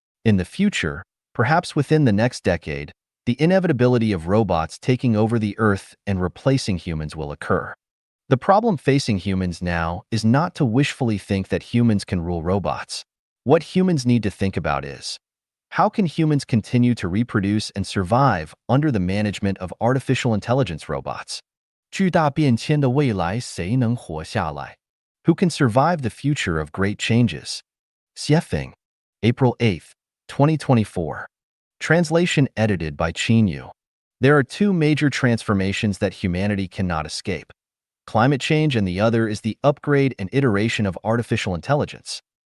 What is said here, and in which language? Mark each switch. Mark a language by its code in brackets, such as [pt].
[en] In the future, perhaps within the next decade, the inevitability of robots taking over the Earth and replacing humans will occur. The problem facing humans now is not to wishfully think that humans can rule robots. What humans need to think about is, how can humans continue to reproduce and survive under the management of artificial intelligence robots? [zh] 巨大变迁的未来，谁能活下来？ [en] Who can survive the future of great changes? Xiefeng, April 8, 2024. Translation edited by Qin Yu. There are 2 major transformations that humanity cannot escape: climate change, and the other is the upgrade and iteration of artificial intelligence.